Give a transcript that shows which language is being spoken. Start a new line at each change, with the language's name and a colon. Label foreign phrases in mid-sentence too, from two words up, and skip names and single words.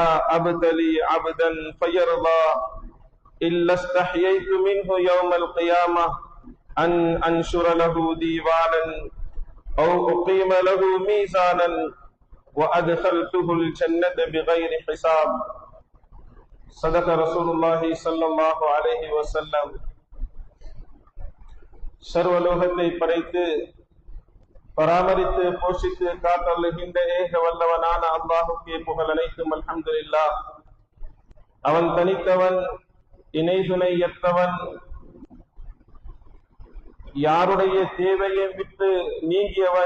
Arabic: أبتلي عبدا فيرضى إلا استحييت منه يوم القيامة أن أنشر له ديوانا أو أقيم له ميزانا وأدخلته الجنة بغير حساب صدق رسول الله صلى الله عليه وسلم
Tamil: சர்வலோகத்தை படைத்து பராமரித்து போஷித்து காத்தருளுகின்ற ஏக வல்லவனான அல்லாஹுக்கே புகழ் அனைத்தும் அல்ஹம்துலில்லாஹ். அவன் தனித்தவன், இணை துணையற்றவன், யாருடைய தேவையை விட்டு நீங்கியவன்.